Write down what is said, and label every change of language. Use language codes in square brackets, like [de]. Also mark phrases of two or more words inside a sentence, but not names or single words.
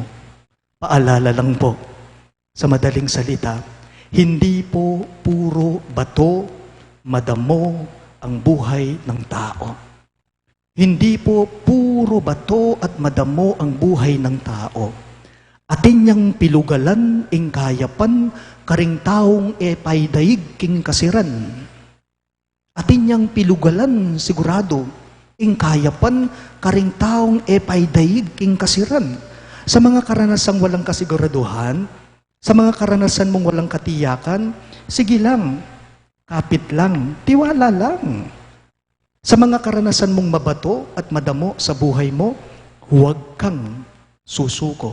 [tl] Paalala lang po, sa madaling salita, hindi po puro bato, madamo ang buhay ng tao. Hindi po puro bato at madamo ang buhay ng tao. [pam] Atin niyang pilugalan ing kayapan, karing taong paydaig king kasiran. Atin niyang pilugalan sigurado, ing kayapan, karing taong paydaig king kasiran. [tl] Sa mga karanasang walang kasiguraduhan, sa mga karanasan mong walang katiyakan, sige lang, kapit lang, tiwala lang. Sa mga karanasan mong mabato at madamo sa buhay mo, huwag kang susuko.